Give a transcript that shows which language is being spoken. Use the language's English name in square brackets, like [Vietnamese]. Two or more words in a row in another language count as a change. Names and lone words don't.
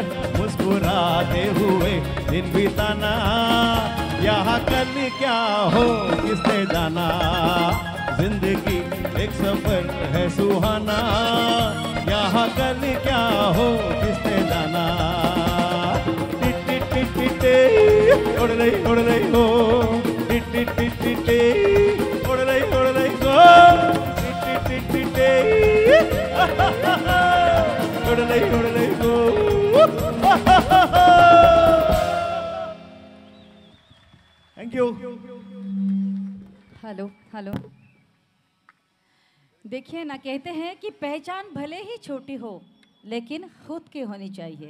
[Hindi] मुस्कुराते हुए दिन बिताना, यहाँ कल क्या हो किसने जाना. जिंदगी एक सफर है सुहाना, यहाँ कल क्या हो किसने जाना. ओडलई ओडलई हो, टिटिटिटिटे, ओडलई ओडलई हो, टिटिटिटिटे, ओडलई ओडलई हो. [English] Thank you. Hello hello. [Hindi] देखिए ना, कहते हैं कि पहचान भले ही छोटी हो लेकिन खुद की होनी चाहिए.